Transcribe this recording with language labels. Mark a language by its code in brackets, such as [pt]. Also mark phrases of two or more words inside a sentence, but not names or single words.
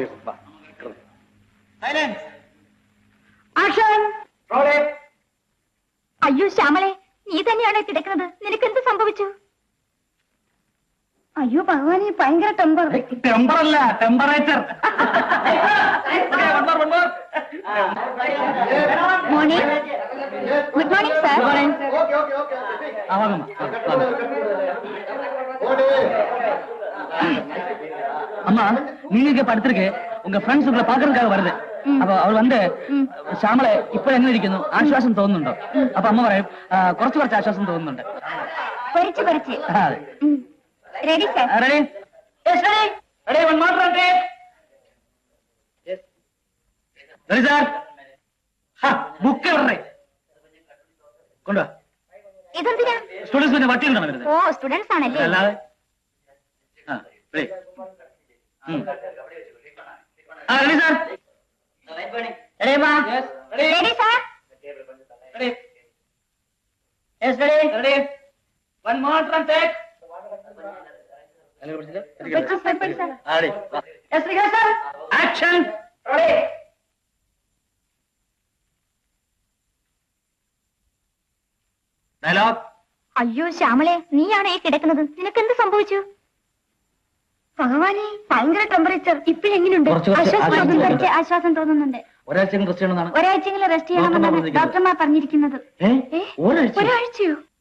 [ml] അയ്യോ ശ്യാമളെ, നീ തന്നെയാണോ കിടക്കുന്നത്? നിനക്ക് എന്ത് സംഭവിച്ചു? അയ്യോ ഭഗവാനെ, ഭയങ്കര ടെമ്പർ. ടെമ്പറല്ല, ടെമ്പറേച്ചർ. മോർണിംഗ്. [en] good morning sir. [ta] அம்மா, நீங்க படுத்திருக்கு, உங்க ஃப்ரெண்ட்ஸ் உங்களை பாக்குறதுக்காக வருது. [ml] അപ്പൊ അവർ വന്ന് ശ്യാമളെ ഇപ്പൊ എങ്ങനെ ഇരിക്കുന്നു, ആശ്വാസം തോന്നുന്നുണ്ടോ? അപ്പൊ അമ്മ പറയും കുറച്ച് ആശ്വാസം തോന്നുന്നുണ്ട്. [en] ready sir? ready. ready sir. [ml] ബുക്ക് എവിടെ കൊണ്ടുവാ. ഇതെന്തിനാ? സ്റ്റുഡൻസ് പിന്നെ വട്ടി ഉണ്ടോ വരുന്നത്? ഓ, സ്റ്റുഡൻസ് ആണല്ലേ. അല്ലാതെ [en] ready, sir. Ready, ma? Yes. Ready, sir? Ready. Yes, ready. Ready. One more turn, take. Pepper, sir. Ready. Yes, ready, sir. Action. Ready. Dialogue. [ml] അയ്യോ ശ്യാമളെ, നീയാണോ ഈ കിടക്കുന്നത്? നിനക്കെന്ത് സംഭവിച്ചു? ഭഗവാനെ, ഭയങ്കര ടെമ്പറേച്ചർ. ഇപ്പോഴെങ്ങനെയുണ്ട്? ആശ്വാസം തോന്നുന്നുണ്ട്. ഒരാഴ്ച റെസ്റ്റ് ചെയ്യണമെന്നാണ്. ഒരാഴ്ചയെങ്കിലും റെസ്റ്റ് ചെയ്യണമെന്നാണ് ഡോക്ടർമാർ പറഞ്ഞിരിക്കുന്നത്. ഒരാഴ്ചയോ?